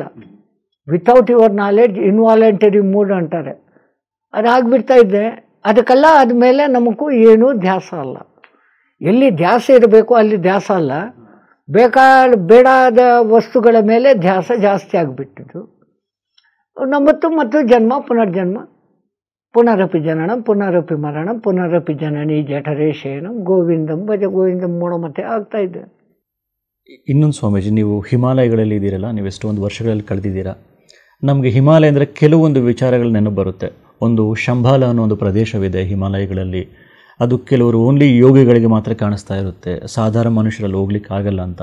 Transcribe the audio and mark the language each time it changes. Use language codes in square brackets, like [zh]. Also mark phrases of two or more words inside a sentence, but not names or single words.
[en] without your knowledge involuntary mode ಅಂತಾರೆ. [kn] ಅದಾಗ್ಬಿಡ್ತಾ ಇದೆ. ಅದಕ್ಕೆಲ್ಲ ಆದಮೇಲೆ ನಮಗೂ ಏನೂ ಧ್ಯಾಸ ಅಲ್ಲ. ಎಲ್ಲಿ ಧ್ಯಾಸ ಇರಬೇಕು ಅಲ್ಲಿ ಧ್ಯಾಸ ಅಲ್ಲ, ಬೇಡಾದ ವಸ್ತುಗಳ ಮೇಲೆ ಧ್ಯಾಸ ಜಾಸ್ತಿ ಆಗಿಬಿಟ್ಟಿದ್ದು. ಮತ್ತು ಜನ್ಮ ಪುನರ್ಜನ್ಮ, [sa] ಪುನರಪಿ ಜನನಂ ಪುನರಪಿ ಮರಣಂ ಪುನರಪಿ ಜನನಿ ಜಠರೇ ಶಯನಂ ಗೋವಿಂದಂ ಭಜ ಗೋವಿಂದಂ ಮೂಢಮತೆ [kn] ಆಗ್ತಾ ಇದೆ. ಇನ್ನೊಂದು ಸ್ವಾಮೀಜಿ, ನೀವು ಹಿಮಾಲಯಗಳಲ್ಲಿ ಇದ್ದೀರಲ್ಲ, ನೀವು ಎಷ್ಟೊಂದು ವರ್ಷಗಳಲ್ಲಿ ಕಳೆದಿದ್ದೀರಾ. ನಮಗೆ ಹಿಮಾಲಯ ಅಂದರೆ ಕೆಲವೊಂದು ವಿಚಾರಗಳು ನೆನಪು ಬರುತ್ತೆ. ಒಂದು ಶಂಭಾಲ ಅನ್ನೋ ಒಂದು ಪ್ರದೇಶವಿದೆ ಹಿಮಾಲಯಗಳಲ್ಲಿ. ಅದು ಕೆಲವರು ಓನ್ಲಿ ಯೋಗಿಗಳಿಗೆ ಮಾತ್ರ ಕಾಣಿಸ್ತಾ ಇರುತ್ತೆ, ಸಾಧಾರಣ ಮನುಷ್ಯರಲ್ಲಿ ಹೋಗ್ಲಿಕ್ಕೆ ಆಗಲ್ಲ ಅಂತ.